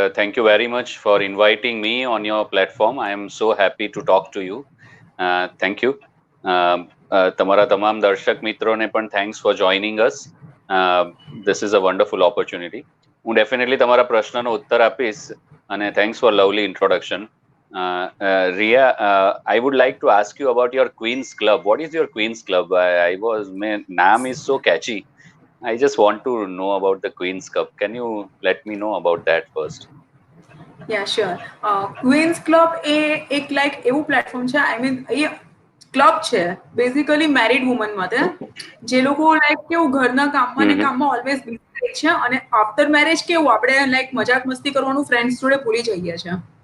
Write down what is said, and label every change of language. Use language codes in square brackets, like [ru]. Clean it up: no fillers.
[en] Thank you very much for inviting me on your platform. I am so happy to talk to you. Thank you. [gu] તમારા તમામ દર્શક મિત્રોને પણ [en] thanks for joining us. This is a wonderful opportunity. [gu] હું definitely તમારા પ્રશ્નનો ઉત્તર આપીશ અને [en] thanks for lovely introduction. Ria, I would like to ask you about your Queen's Club. What is your Queen's Club? Naam is so catchy. I just want to know about the Queen's Cup. Can you let me know about that first? Yeah sure. [gu] Queens club એ એક like એવું platform છે, [en] I mean [gu] A club છે basically married woman માટે, જે લોકો like કેવું ઘરના કામમાં ને Mm-hmm. કામમાં ઓલવેઝ બિઝી રહે છે અને આફ્ટર મેરેજ કેવું આપણે લાઈક મજાક મસ્તી કરવાનું ફ્રેન્ડ્સ જોડે ભૂલી જઈએ છીએ.